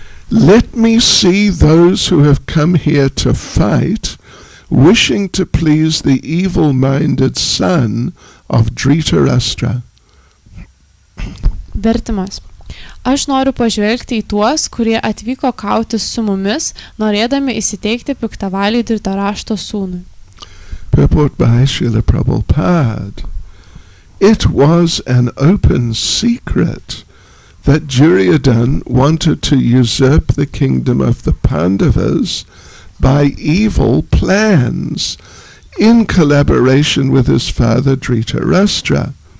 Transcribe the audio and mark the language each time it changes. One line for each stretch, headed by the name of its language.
English: Let me see those who have come here to fight, wishing to please the evil-minded son of Dhritarashtra.
Lithuanian: Vertimas. Aš noriu pažvelgti į tuos, kurie atvyko kautis su mumis, norėdami įsiteikti piktavaliui Dhritaraštro sūnui.
English: Purport by Srila Prabhupada. It was an open secret that Duryodhana wanted to usurp the kingdom of the Pandavas by evil plans in collaboration with his father Dhritarashtra.